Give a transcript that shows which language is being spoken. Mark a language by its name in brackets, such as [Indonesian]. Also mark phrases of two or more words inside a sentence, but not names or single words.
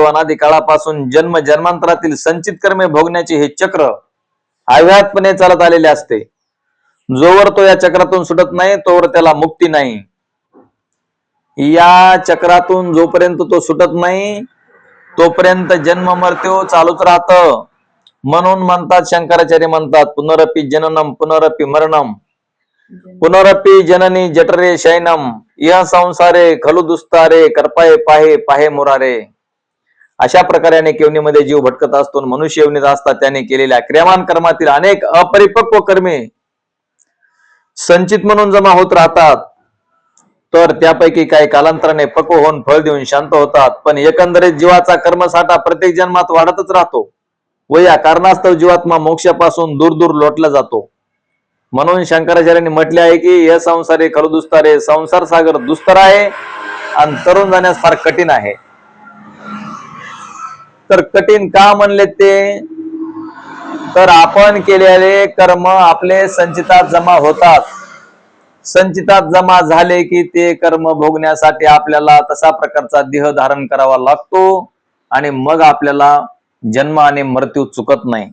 [Marathi] अनादी काळापासून जन्म जन्मांतरातील संचित कर्मे भोगण्याचे हे चक्र अव्याहतपणे चालत आलेले असते. जोवर तो या चक्रातून सुटत नाही तोवर त्याला मुक्ती नाही. या चक्रातून जोपर्यंत तो सुटत नाही तोपर्यंत जन्म मृत्यू चालूच राहत. म्हणून म्हणतात शंकराचार्य म्हणतात [Sanskrit] पुनरपि जननम पुनरपि मरणम पुनरपि जननी जठरे शयनम इह संसारे खलु दुस्तारे करपाये पाहे पाहे मुरारे. [Marathi] अशा प्रकारे अनेक योनीमध्ये जीव भटकत असतो. मनुष्य योनीत असतात त्याने केलेल्या क्रियामान कर्मातील अनेक अपरिपक्व कर्मे संचित म्हणून जमा होत राहतात. तर त्यापैकी काही कालांतराने पक्व होऊन फळ देऊन शांत होतात. पण एकंदरीत जीवाचा कर्मसाठा प्रत्येक जन्मात वाढतच राहतो व या कारणास्तव जीवात्मा मोक्षापासून दूर दूर लोटला जातो. म्हणून शंकराचार्यांनी म्हटले आहे की या [Sanskrit] संसारे खलु दुस्तारे, [Marathi] संसार सागर दुस्तर आहे आणि तरुण जाण्यास फार कठीण आहे. तर कठीण का म्हणले ते, तर आपण केलेले कर्म आपले संचितात जमा होतात. संचितात जमा झाले की ते कर्म भोगण्यासाठी आपल्याला तसा प्रकारचा देह धारण करावा लागतो आणि मग आपल्याला जन्म आणि मृत्यू चुकत नाही.